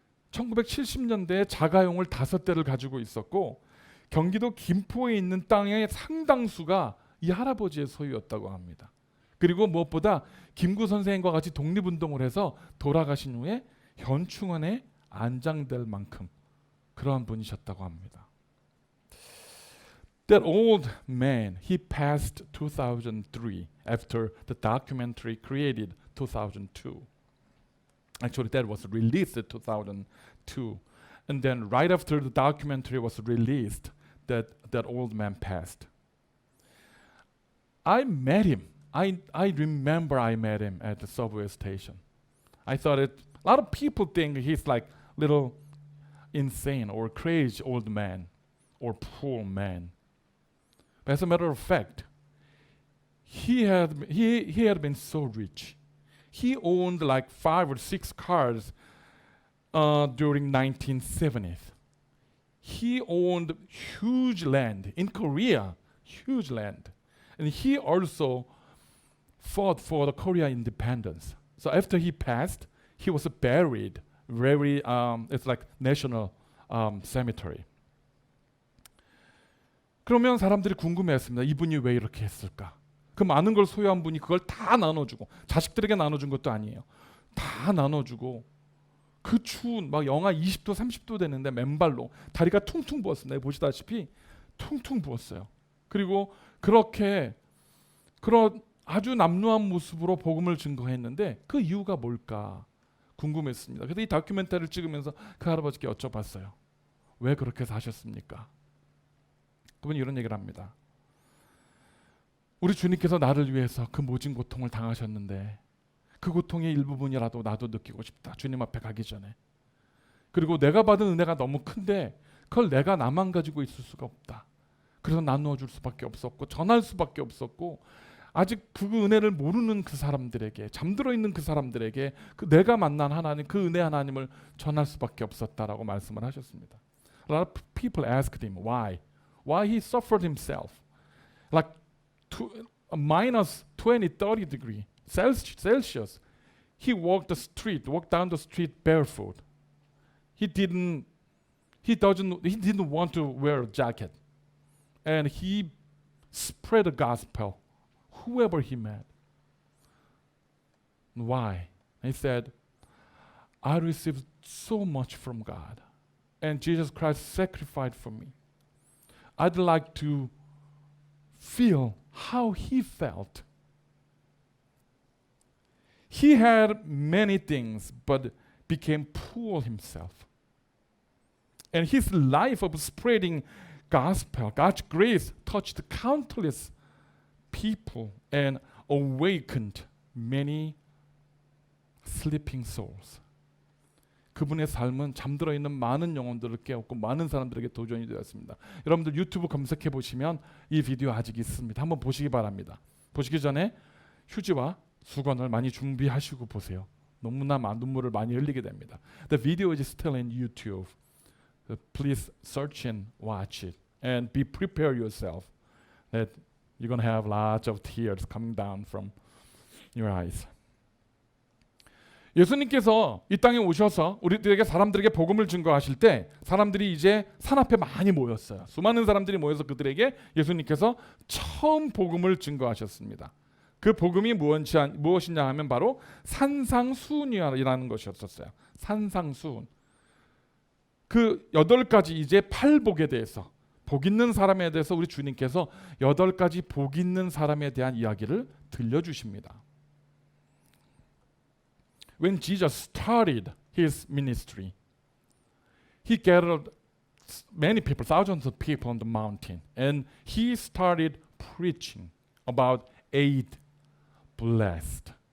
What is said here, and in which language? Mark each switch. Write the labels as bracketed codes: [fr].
[ko] 1970년대에 자가용을 5대를 가지고 있었고 경기도 김포에 있는 땅의 상당수가 이 할아버지의 소유였다고 합니다. 그리고 무엇보다 김구 선생님과 같이 독립운동을 해서 돌아가신 후에 현충원에 안장될 만큼 그러한 분이셨다고 합니다. [en] That old man, he passed 2003 after the documentary created 2002. Actually, that was released in 2002. And then right after the documentary was released, that old man passed. I met him. I remember I met him at the subway station. I thought a lot of people think he's like little insane or crazy old man or poor man. But as a matter of fact, he had been so rich. He owned like 5 or 6 cars during 1970s. He owned huge land in Korea, huge land. And he also fought for the Korea independence. So after he passed, he was buried very, it's like national cemetery. [ko] 그러면 사람들이 궁금해했습니다. 이분이 왜 이렇게 했을까? 그 많은 걸 소유한 분이 그걸 다 나눠주고 자식들에게 나눠준 것도 아니에요. 다 나눠주고 그 추운 막 영하 20도 30도 되는데 맨발로 다리가 퉁퉁 부었습니다. 보시다시피 퉁퉁 부었어요. 그리고 그렇게 그런 아주 남루한 모습으로 복음을 증거했는데 그 이유가 뭘까 궁금했습니다. 그래서 이 다큐멘터리를 찍으면서 그 할아버지께 여쭤봤어요. 왜 그렇게 사셨습니까? 그분이 이런 얘기를 합니다. 우리 주님께서 나를 위해서 그 모진 고통을 당하셨는데 그 고통의 일부분이라도 나도 느끼고 싶다. 주님 앞에 가기 전에. 그리고 내가 받은 은혜가 너무 큰데 그걸 내가 나만 가지고 있을 수가 없다. 그래서 나누어 줄 수밖에 없었고 전할 수밖에 없었고 아직 그 은혜를 모르는 그 사람들에게 잠들어 있는 그 사람들에게 그 내가 만난 하나님 그 은혜 하나님을 전할 수밖에 없었다라고 말씀을 하셨습니다. [en] A lot of people asked him why he suffered himself like to minus 20, 30 degree Celsius. He walked down the street barefoot. He didn't want to wear a jacket, and he spread the gospel whoever he met. Why? He said, I received so much from God, and Jesus Christ sacrificed for me. I'd like to feel how he felt. He had many things, but became poor himself. And his life of spreading gospel, God's grace, touched countless people and awakened many sleeping souls. [ko] 그분의 삶은 잠들어 있는 많은 영혼들을 깨웠고 많은 사람들에게 도전이 되었습니다. 여러분들 유튜브 검색해 보시면 이 비디오 아직 있습니다. 한번 보시기 바랍니다. 보시기 전에 휴지와 수건을 많이 준비하시고 보세요. 너무나 눈물을 많이 흘리게 됩니다. [en] The video is still in YouTube. Please search and watch it and be prepared yourself that you're going to have lots of tears coming down from your eyes. [ko] 예수님께서 이 땅에 오셔서 우리들에게 사람들에게 복음을 증거하실 때 사람들이 이제 산 앞에 많이 모였어요. 수많은 사람들이 모여서 그들에게 예수님께서 처음 복음을 증거하셨습니다. 그 복음이 무엇이냐 하면 바로 산상수훈이라는 것이었었어요. 산상수훈. 그 8가지 이제 팔복에 대해서 복 있는 사람에 대해서 우리 주님께서 8가지 복 있는 사람에 대한 이야기를 들려주십니다. [en] When Jesus started his ministry, he gathered many people, thousands of people on the mountain, and he started preaching about 8 blessed.